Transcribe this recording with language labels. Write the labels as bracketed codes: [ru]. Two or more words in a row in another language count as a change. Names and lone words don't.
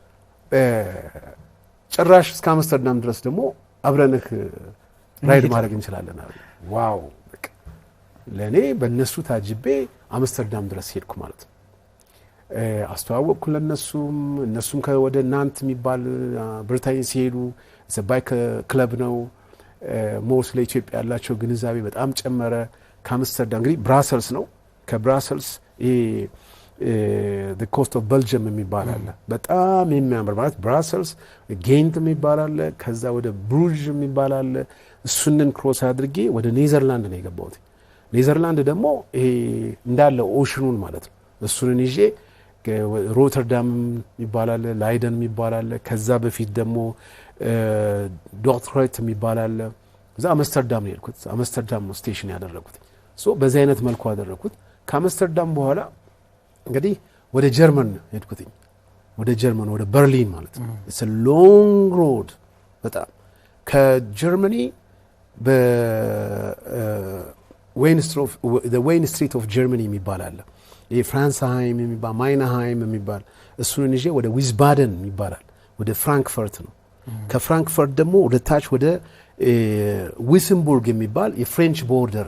[am] ጭራሽ እስከ አምስተርዳም ድረስ ደግሞ አብረንህ ራይድ ማድረግ እንችላለን አሉ። ዋው በቃ ለኔ በእነሱ ታጅቤ አምስተርዳም ድረስ ሄድኩ ማለት ነው። አስተዋወቅኩ ለነሱም። እነሱም ወደ ናንት የሚባል ብሪታኝ ሲሄዱ ባይክ ክለብ ነው። ሞስ ለኢትዮጵያ ያላቸው ግንዛቤ በጣም ጨመረ። ከአምስተርዳም እንግዲህ ብራሰልስ ነው። ከብራሰልስ [en] the coast of Belgium [am] የሚባል አለ በጣም የሚያምር ማለት ብራሰልስ ጌንት የሚባል አለ። ከዛ ወደ ብሩጅ የሚባል አለ። እሱንን ክሮስ አድርጌ ወደ ኔዘርላንድ ነው የገባሁት። ኔዘርላንድ ደግሞ ይሄ እንዳለ ኦሽኑን ማለት ነው። እሱንን ይዤ ሮተርዳም የሚባል አለ፣ ላይደን የሚባል አለ። ከዛ በፊት ደግሞ ዶትሮይት የሚባል አለ። እዛ አምስተርዳም ነው የሄድኩት። አምስተርዳም ነው ስቴሽን ያደረኩት። በዚህ አይነት መልኩ አደረኩት። ከአምስተርዳም በኋላ እንግዲህ ወደ ጀርመን ሄድኩትኝ። ወደ ጀርመን ወደ በርሊን ማለት ነው። [en] it's a long road [am] በጣም ከጀርመኒ [en] wine street of Germany [am] የሚባል አለ። የፍራንስሃይም የሚባል ማይነሃይም የሚባል እሱን ይዤ ወደ ዊዝባደን ይባላል ወደ ፍራንክፈርት ነው። ከፍራንክፈርት ደግሞ ወደ ታች ወደ ዊስንቡርግ የሚባል [en] French border